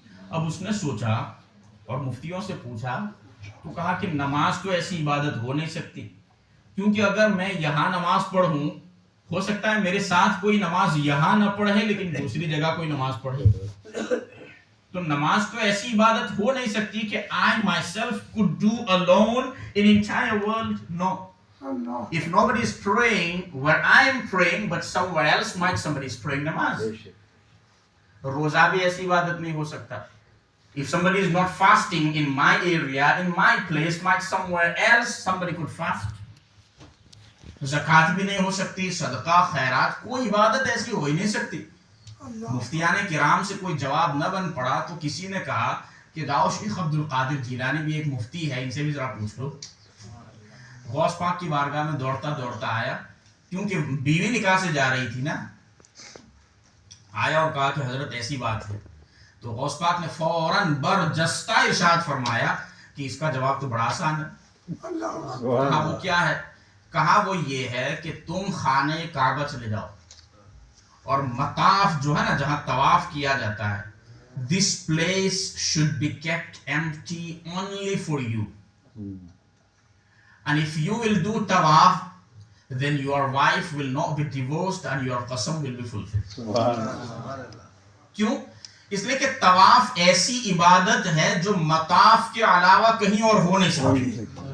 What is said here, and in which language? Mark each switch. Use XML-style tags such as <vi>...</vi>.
<ur>اب اس نے سوچا اور مفتیوں سے پوچھا تو کہا کہ نماز تو ایسی عبادت ہو نہیں سکتی، کیونکہ اگر میں یہاں نماز پڑھوں ہو سکتا ہے میرے ساتھ کوئی نماز یہاں نہ پڑھے لیکن دوسری جگہ کوئی نماز پڑھے، تو نماز تو ایسی عبادت ہو نہیں سکتی کہ</ur> <en>I myself could do alone in entire world. No. If nobody is praying where I am praying, but somewhere else might somebody is praying namaz.</en> <ur>روزہ بھی ایسی عبادت نہیں ہو سکتا.</ur> <en>If somebody is not fasting in my area, in my place, might somewhere else somebody could fast.</en> <ur>زکوٰۃ بھی نہیں ہو سکتی، صدقہ خیرات کوئی عبادت ایسی ہو ہی نہیں سکتی۔ مفتیان کرام سے کوئی جواب نہ بن پڑا تو کسی نے کہا کہ جاؤ شیخ عبد القادر جیلانی بھی ایک مفتی ہے، ان سے بھی ذرا پوچھ لو۔ غوث پاک کی بارگاہ میں دوڑتا دوڑتا آیا، کیونکہ بیوی نکاح سے جا رہی تھی نا، آیا اور کہا کہ حضرت ایسی بات ہے۔ تو غوث پاک نے فوراً برجستہ ارشاد فرمایا کہ اس کا جواب تو بڑا آسان ہے۔ کہا وہ کیا ہے؟ کہا وہ یہ ہے کہ تم خانہ کعبہ چلے جاؤ اور مطاف جو ہے نا جہاں طواف کیا جاتا ہے,</ur> <en>this place should be kept empty only for you. And if you will do tawaf, then your wife will not be divorced and your qasam will be fulfilled.</en> <ur>کیوں؟ اس لیے کہ طواف ایسی عبادت ہے جو مطاف کے علاوہ کہیں اور ہو نہیں سکتی.</ur>